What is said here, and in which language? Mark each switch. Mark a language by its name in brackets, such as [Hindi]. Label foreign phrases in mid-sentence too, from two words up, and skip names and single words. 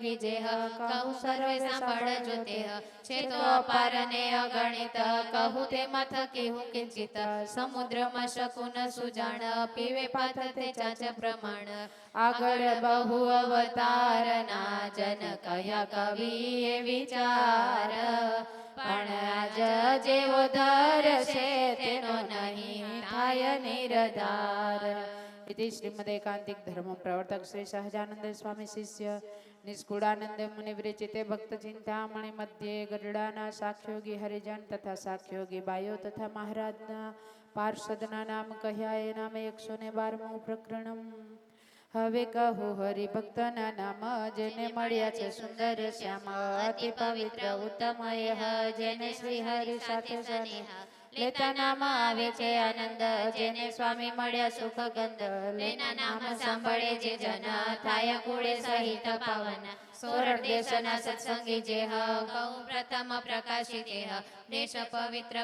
[Gujarati] જેહ કહું સર્વે સાંભળજો તેહ છે તો અપાર ને અગણિત કહું તેમાં થકી હું કિંચિત સમુદ્રમાં શકુન સુજાણ પીવે પાથ તે ચાચ પ્રમાણ આગળ બહુ અવતારના જન કયા કવિએ વિચાર પણ આજ જેવો ધરશે તેનો નહીં થાય નિરધાર. [Sanskrit] इति श्रीमदेकांतिक धर्म प्रवर्तक श्री सहजानंद स्वामी शिष्य निष्कुड़ानंद मुनि विरचिते भक्त चिंतामणि मध्य [Gujarati] ગરુડાના સાખ્યોગી હરિજન તથા સાખ્યોગી બાયો તથા મહારાજના પાર્ષદના નામ કહ્યા એ નામે [Sanskrit] 112મું પ્રકરણમ. [Gujarati] હવે કહું હરિભક્તના નામ જેને મળ્યા છે સુંદર શ્યામ અતિ પવિત્ર ઉત્તમ જેને શ્રી હરિ સાથે સ્નેહ લેતા નામ આવે છે આનંદ જેને સ્વામી મળ્યા સુખ ગંધ લેના નામ સાંભળે જે જન થાય કુળે સહિત પાવન સોરઠ દેશના સત્સંગી જેહ કહું પ્રથમ પ્રકાશિત દેશ પવિત્ર